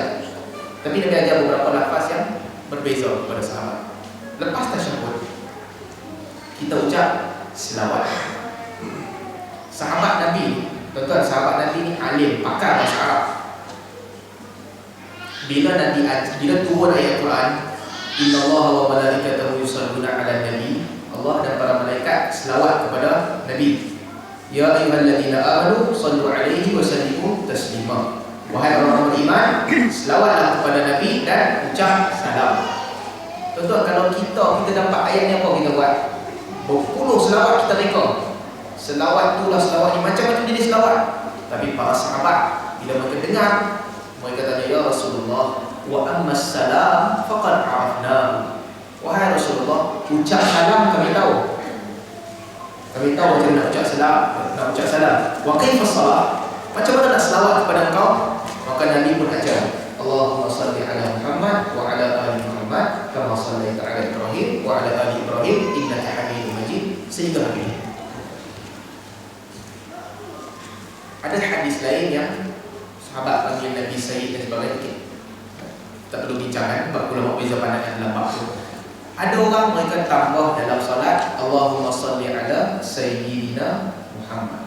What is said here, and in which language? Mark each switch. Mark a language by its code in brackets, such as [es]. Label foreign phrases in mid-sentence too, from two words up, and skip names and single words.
[ms] Tapi Nabi ajar beberapa lafaz yang berbeza kepada sahabat. Lepas tasyahud, kita ucap selawat. Sahabat Nabi, tuan-tuan, sahabat Nabi ni alim, pakar bahasa Arab. Bila turun ayat Quran, [ar] إن الله وملائكته يصلون على النبي, [ms] Allah dan para malaikat selawat kepada Nabi. [ar] يا أيها الذين آمنوا صلوا عليه وسلموا تسليما. [ms] Wahai orang beriman, selawatlah kepada Nabi dan ucap salam. Tuan-tuan, kalau kita dapat ayat ni, apa kita buat? Berpuluh selawat kita reka. Selawat itulah selawat ni, macam-macam jenis selawat. Tapi para sahabat bila mereka dengar, mereka tanya, [ar] يا رسول الله، وأما السلام فقد عرفنا. [ms] Wahai Rasulullah, ucap salam kami tahu. Kami tahu macam nak ucap salam, [ar] وكيف الصلاة? [ms] Macam mana nak selawat kepada engkau? Maka Maka Nabi pun ajar, [ar] اللهم صل على محمد وعلى آل محمد كما صليت على إبراهيم وعلى آل إبراهيم إنك حميد مجيد, sehingga habis. [ms] Ada hadis lain yang sahabat panggil Nabi Sayyid dan sebagainya. Tak perlu bincangkan, sebab ulama beza pandangan dalam bab tu. Ada orang mereka tambah dalam solat, [ar] اللهم صل على سيدنا محمد.